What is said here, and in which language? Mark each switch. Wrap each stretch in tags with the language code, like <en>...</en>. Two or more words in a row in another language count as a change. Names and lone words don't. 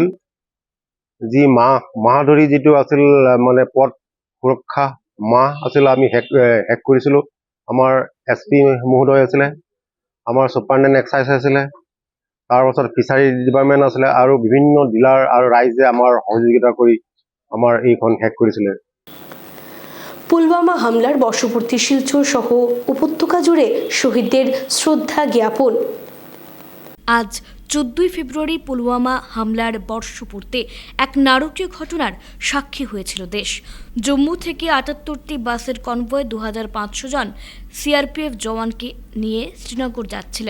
<as>যি মাহ ধৰি যিটো আছিল মানে পথ সুৰক্ষা মাহ আছিল, আমি শেষ কৰিছিলোঁ। আমাৰ SP মহোদয় আছিলে, আমাৰ</as> <en>superintendent excise</en> <as>আছিলে, তাৰপাছত</as> <en>fishery department</en> <as>আছিলে আৰু বিভিন্ন ডিলাৰ আৰু ৰাইজে আমাৰ সহযোগিতা কৰি আমাৰ এইখন শেষ কৰিছিলে।</as> <bn>পুলওয়ামা হামলার বর্ষপূর্তি শিলচর সহ উপত্যকা জুড়ে শহীদদের শ্রদ্ধা জ্ঞাপন। আজ 14 ফেব্রুয়ারি পুলওয়ামা হামলার বর্ষপূর্তি এক নারকীয় ঘটনার সাক্ষী হয়েছিল দেশ। জম্মু থেকে 78টি বাসের কনভয় 2500 জন CRPF জওয়ানকে নিয়ে শ্রীনগর যাচ্ছিলেন।</bn>